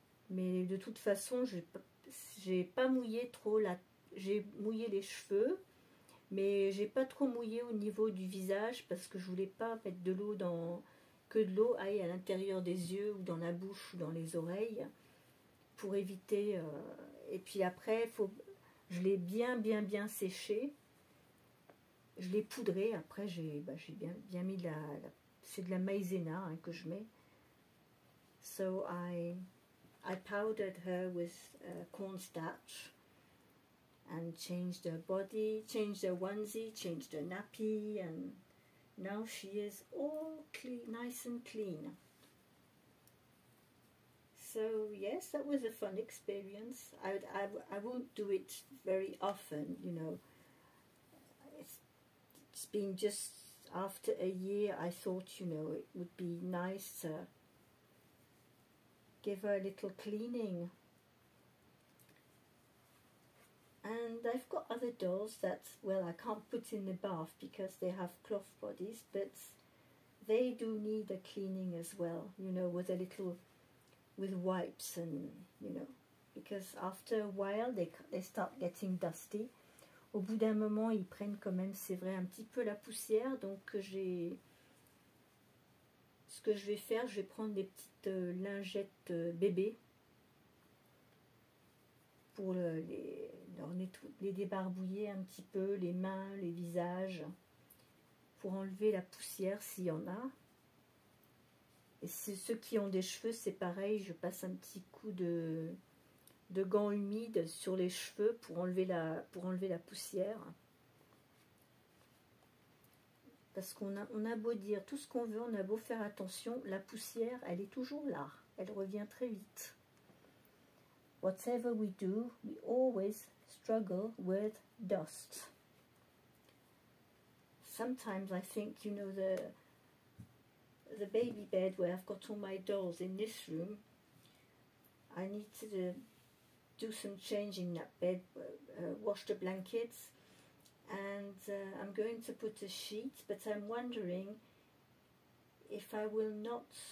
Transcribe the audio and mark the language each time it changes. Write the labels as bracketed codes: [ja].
[fr] Mais de toute façon, j'ai pas mouillé trop j'ai mouillé les cheveux, mais j'ai pas trop mouillé au niveau du visage parce que je voulais pas mettre de l'eau que de l'eau aille à l'intérieur des yeux ou dans la bouche ou dans les oreilles pour éviter. Et puis après, je l'ai bien séché. Je l'ai poudré. Après, j'ai bien mis c'est de la maïzena hein, que je mets. [en] So I powdered her with cornstarch and changed her body, changed her onesie, changed her nappy, and now she is all clean, nice and clean. So yes, that was a fun experience. I won't do it very often, you know. It's been just after a year. I thought, you know, it would be nice to give her a little cleaning. And I've got other dolls that, well, I can't put in the bath because they have cloth bodies, but they do need a cleaning as well, you know, with wipes and, you know, because after a while they start getting dusty. [fr] Au bout d'un moment, ils prennent quand même, c'est vrai, un petit peu la poussière. Donc ce que je vais faire, je vais prendre des petites lingettes bébés pour les débarbouiller un petit peu, les mains, les visages, pour enlever la poussière s'il y en a. Et ceux qui ont des cheveux, c'est pareil, je passe un petit coup de gants humides sur les cheveux pour enlever la poussière. Parce qu'on a beau dire tout ce qu'on veut, on a beau faire attention, la poussière, elle est toujours là. Elle revient très vite. [en] Whatever we do, we always struggle with dust. Sometimes I think, you know, the baby bed where I've got all my dolls in this room, I need to do some changing that bed, wash the blankets, and I'm going to put a sheet, but I'm wondering if I will not.